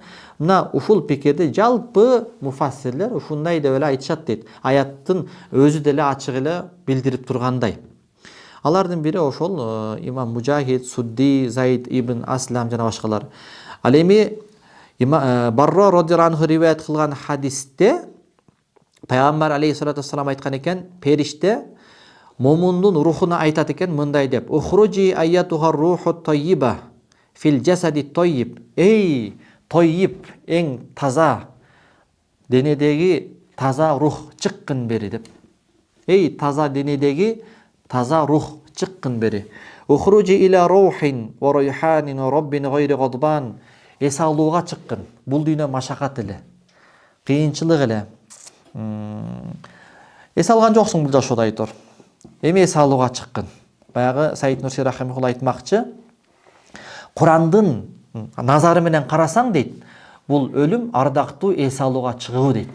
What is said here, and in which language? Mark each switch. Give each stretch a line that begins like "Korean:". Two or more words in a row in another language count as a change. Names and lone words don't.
Kyrgyz: Мына ушул пикирди жалпы муфассирлер ушундай деп эле айтышат дейт. Аяттын өзү деле ачык эле билдирип тургандай. Алардын бири ошол имам Мужахид, Судди, Заид ибн Аслам жана башкалар. Ал эми Барро
Arabic: رضي الله عنه
Kyrgyz: риваят кылган хадисте Пайгамбар
Arabic: عليه الصلاة والسلام
Kyrgyz: айткан экен, периште момундун рухуна айтат экен мындай деп:
Arabic: "اخرجي أيتها الروح الطيبة في الجسد الطيب".
Kyrgyz: Эй, таййиб, эң таза денедеги таза рух чыккын бери деп. Эй, таза денедеги таза рух чыккын бери.
Arabic: اخرجي إلى روح وريحان ورب غير غضبان.
Kyrgyz: эс алууга чыккын. Бул дүйнө машакат эле, кыйынчылык эле. Эс алган жоксуң бул жашоодо айтор. Эми эс алууга чыккын. Баягы Саид Нурси рахимахулла айтмакчы, Курандын назары менен карасаң дейт, бул өлүм ардактуу эс алууга чыгуу дейт.